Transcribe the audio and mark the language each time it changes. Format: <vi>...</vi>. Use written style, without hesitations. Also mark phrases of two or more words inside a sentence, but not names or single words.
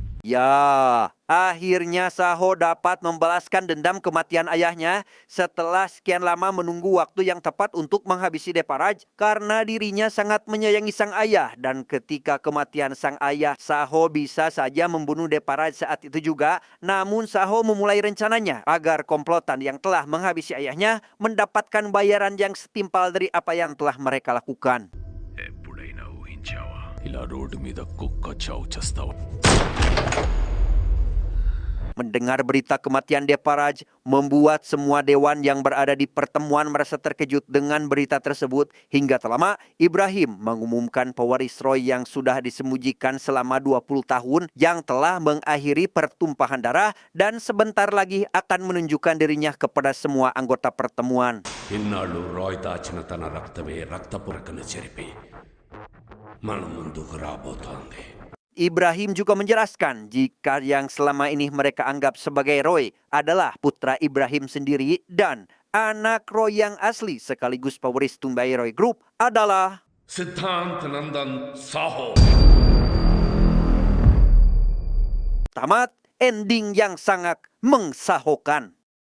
<id>Ya, akhirnya Saho dapat membalaskan dendam kematian ayahnya setelah sekian lama menunggu waktu yang tepat untuk menghabisi Deparaj karena dirinya sangat menyayangi sang ayah dan ketika kematian sang ayah, Saho bisa saja membunuh Deparaj saat itu juga. Namun Saho memulai rencananya agar komplotan yang telah menghabisi ayahnya mendapatkan bayaran yang setimpal dari apa yang telah mereka lakukan.</id> <te>ఎప్పుడైనా ఊహించావా ఇలా రోడ్డు మీద కుక్క చావు చేస్తావా?</te> <id>Mendengar berita kematian Deparaj membuat semua dewan yang berada di pertemuan merasa terkejut dengan berita tersebut hingga terlama Ibrahim mengumumkan pewaris Roy yang sudah disembunyikan selama 20 tahun yang telah mengakhiri pertumpahan darah dan sebentar lagi akan menunjukkan dirinya kepada semua anggota pertemuan.</id> <te>ఇన్నాళ్ళు రాయ్ దాచిన తన రక్తమే రక్తపురకను చెరిపి మన ముందుకు రాబోతోంది.</te> <id>Ibrahim juga menjelaskan jika yang selama ini mereka anggap sebagai Roy adalah putra Ibrahim sendiri dan anak Roy yang asli sekaligus pewaris Tumbai Roy Group adalah సిద్ధాంత్ నందన్ సాహో. tamat ending yang sangat mengsahokan.</id>